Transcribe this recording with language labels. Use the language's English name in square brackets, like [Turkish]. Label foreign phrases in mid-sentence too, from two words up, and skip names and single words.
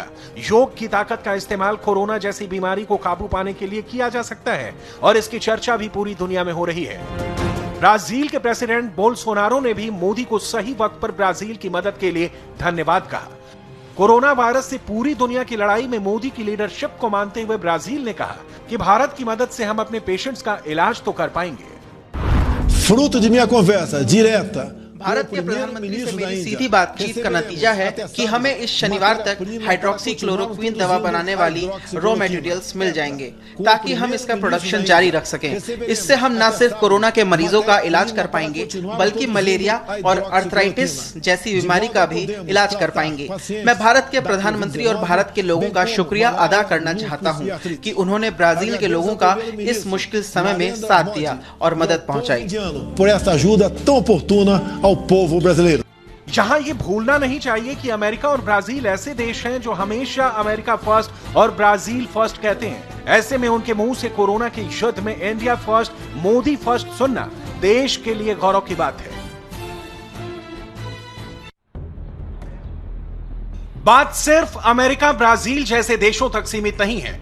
[Hindi] योग की ताकत का इस्तेमाल कोरोना जैसी बीमारी को काबू पाने के लिए किया जा सकता है, और इसकी चर्चा भी पूरी दुनिया में हो रही है। ब्राजील के प्रेसिडेंट बोल्सोनारो ने भी मोदी को सही वक्त पर ब्राजील की मदद के लिए धन्यवाद कहा। कोरोना वायरस से पूरी दुनिया की लड़ाई में मोदी की लीडरशिप को मानते हुए ब्राजील ने कहा कि भारत की मदद से हम अपने पेशेंट्स का इलाज तो कर पाएंगे। [Portuguese] Fruto de minha conversa direta [Hindi] भारत के प्रधानमंत्री से मेरी सीधी बातचीत का नतीजा है कि हमें इस शनिवार तक हाइड्रोक्सीक्लोरोक्विन दवा बनाने वाली [English] raw materials [Hindi] मिल जाएंगे, ताकि हम इसका प्रोडक्शन जारी रख सकें। इससे हम न सिर्फ कोरोना के मरीजों का इलाज कर पाएंगे, बल्कि मलेरिया और अर्थराइटिस जैसी बीमारी का भी इलाज कर पाएंगे। मैं भारत के प्रधानमंत्री और भारत के लोगों का शुक्रिया अदा करना चाहता हूँ कि उन्होंने ब्राजील के लोगों का इस मुश्किल समय में साथ दिया और मदद पहुँचाई। [Portuguese] por essa ajuda tão oportuna ao povo brasileiro. [Hindi] यहां ये भूलना नहीं चाहिए कि अमेरिका और ब्राजील ऐसे देश हैं जो हमेशा अमेरिका फर्स्ट और ब्राजील फर्स्ट कहते हैं। ऐसे में उनके मुंह से कोरोना के युद्ध में इंडिया फर्स्ट, मोदी फर्स्ट सुनना देश के लिए गौरव की बात है। बात सिर्फ अमेरिका, ब्राजील जैसे देशों तक सीमित नहीं है।